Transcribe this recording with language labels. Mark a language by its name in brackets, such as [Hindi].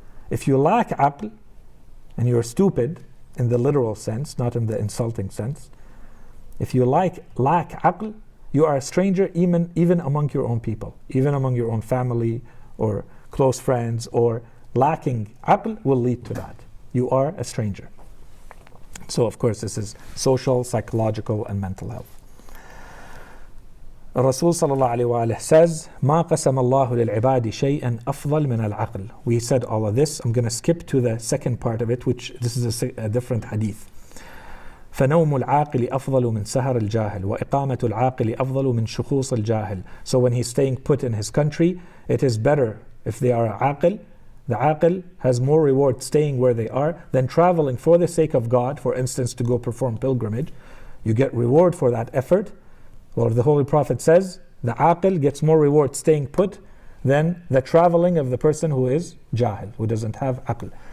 [English] If you lack aql, and you're stupid in the literal sense, not in the insulting sense, if you lack aql, you are a stranger even among your own people, even among your own family or close friends, or lacking aql will lead to that. You are a stranger. So of course this is social, psychological and mental health. [Arabic] Rasul sallallahu alayhi wa [English] says, [Arabic] ما قسم الله للعباد شيئا أفضل من العقل. [English] We said all of this. I'm going to skip to the second part of it, which this is a different hadith. [Arabic] فنوم العاقل أفضل من سهر الجاهل وإقامة العاقل أفضل من شخوص الجاهل. [English] So when he's staying put in his country, it is better if they are aqil. The aqil has more reward staying where they are than traveling for the sake of God, for instance, to go perform pilgrimage. You get reward for that effort. Well, the Holy Prophet says the aqil gets more reward staying put than the traveling of the person who is jahil, who doesn't have aql.